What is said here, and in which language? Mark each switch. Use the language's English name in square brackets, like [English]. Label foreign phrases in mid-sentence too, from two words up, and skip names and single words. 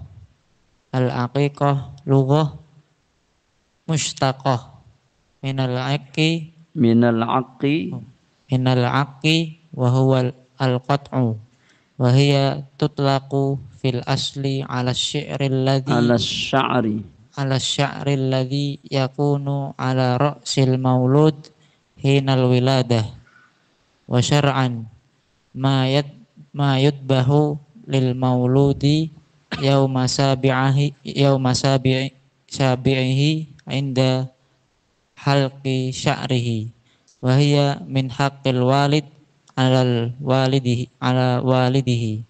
[Arabic] العقيقة لغة مشتقة من العق وهو القطع وهي تطلق في الأصل على الشعر الذي يكون على رأس المولود حين الولادة وشرعا ما يذبح للمولود يوم سابعه عند حلق شعره وهي من حق الوالد على والده.